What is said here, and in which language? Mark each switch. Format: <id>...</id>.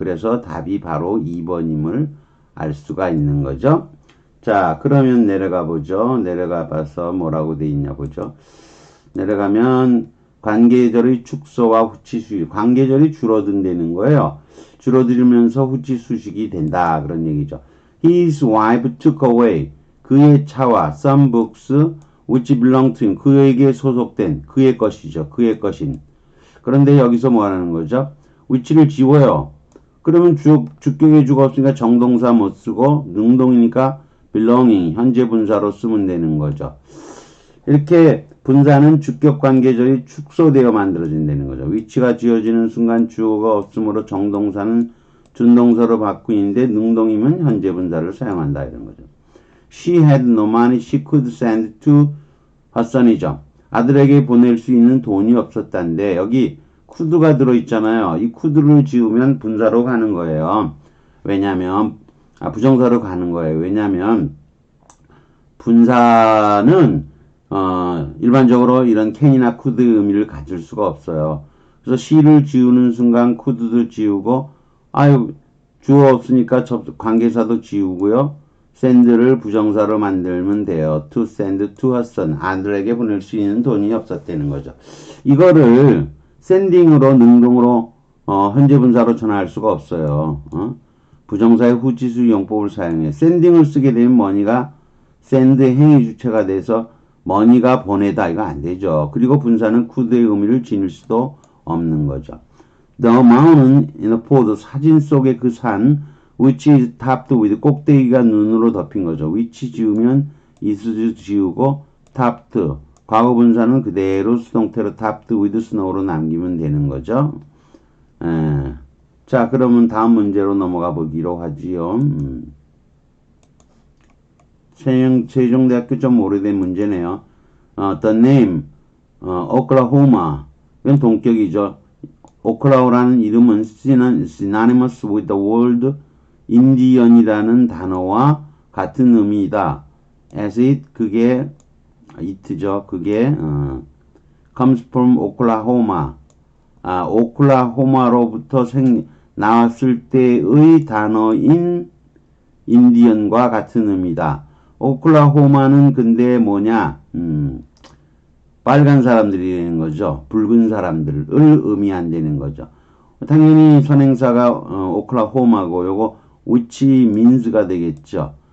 <ko>그래서 답이 바로 2번임을 알 수가 있는 거죠. 자, 그러면 내려가 보죠. 내려가 봐서 뭐라고 돼 있냐 보죠. 내려가면 관계절의 축소와 후치수식. 관계절이 줄어든다는 거예요. 줄어들면서 후치수식이 된다. 그런 얘기죠.</ko> <en>His wife took away.</en> <ko>그의 차와</ko> <en>some books which belong to him.</en> <ko>그에게 소속된 그의 것이죠. 그의 것인. 그런데 여기서 뭐 하는 거죠? which를 지워요. 그러면 주격의 주가 없으니까 정동사 못 쓰고 능동이니까 belonging 현재 분사로 쓰면 되는 거죠. 이렇게 분사는 주격 관계절이 축소되어 만들어진다는 거죠. 위치가 지어지는 순간 주어가 없으므로 정동사는 준동사로 바꾸는데 능동이면 현재 분사를 사용한다 이런 거죠.</ko> <en>She had no money she could send to her son이죠.</en> <ko>아들에게 보낼 수 있는 돈이 없었다는데 여기 could가 들어있잖아요. 이 could를 지우면 분사로 가는 거예요. 왜냐면 부정사로 가는 거예요. 왜냐면 분사는 일반적으로 이런 can이나 could 의미를 가질 수가 없어요. 그래서 she를 지우는 순간 could도 지우고 주어 없으니까 관계사도 지우고요. send를 부정사로 만들면 돼요.</ko> <en>to send to her son.</en> <ko>아들에게 보낼 수 있는 돈이 없었다는 거죠. 이거를 sending으로 능동으로 현재 분사로 전환할 수가 없어요. 부정사의 후치수 용법을 사용해 sending을 쓰게 되면 money가 send 행위 주체가 돼서 money가 보내다 이거 안 되죠. 그리고 분사는 could의 의미를 지닐 수도 없는 거죠.</ko> <en>The mountain in a photo</en> <ko>사진 속의 그 산</ko> <en>which is topped with</en> <ko>꼭대기가 눈으로 덮인 거죠. which 지우면 is 지우고 topped 과거 분사는 그대로 수동태로</ko> <en>topped with snow</en> <ko>로 남기면 되는 거죠. 자, 그러면 다음 문제로 넘어가 보기로 하지요. 세종대학교 좀 오래된 문제네요.</ko> <en>The name, Oklahoma.</en> <ko>이건 동격이죠. 오클라호라는 이름은</ko> <en>synonymous with the word</en> <ko>Indian이라는 단어와 같은 의미이다.</ko> <en>As it,</en> <ko>그게,</ko> <en>it죠.</en> <ko>그게,</ko> <en>comes from Oklahoma.</en> <ko>오클라호마로부터 나왔을 때의 단어인 인디언과 같은 의미다. 오클라호마는 근데 뭐냐? 빨간 사람들이라는 거죠. 붉은 사람들을 의미한다는 거죠. 당연히 선행사가 오클라호마고 요거</ko> <en>which means</en> <ko>가 되겠죠.</ko>